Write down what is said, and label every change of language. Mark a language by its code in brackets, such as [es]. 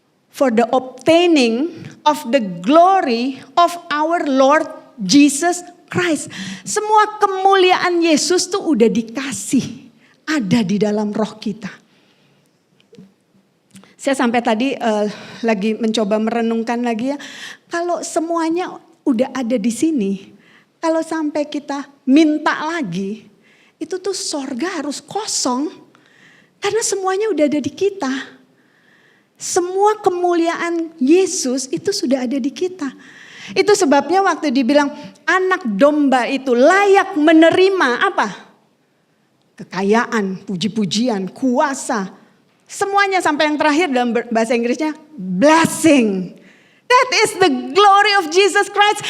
[en] For the obtaining of the glory of our Lord Jesus Christ. [id] Semua kemuliaan Yesus tuh udah dikasih. Ada di dalam roh kita. Saya sampai tadi lagi mencoba merenungkan lagi ya. Kalau semuanya udah ada di sini. Kalau sampai kita minta lagi. Itu tuh sorga harus kosong. Karena semuanya udah ada di kita. Semua kemuliaan Yesus itu sudah ada di kita. Itu sebabnya waktu dibilang anak domba itu layak menerima apa? Kekayaan, puji-pujian, kuasa. Semuanya sampai yang terakhir dalam bahasa Inggrisnya blessing. [en] That is the glory of Jesus Christ.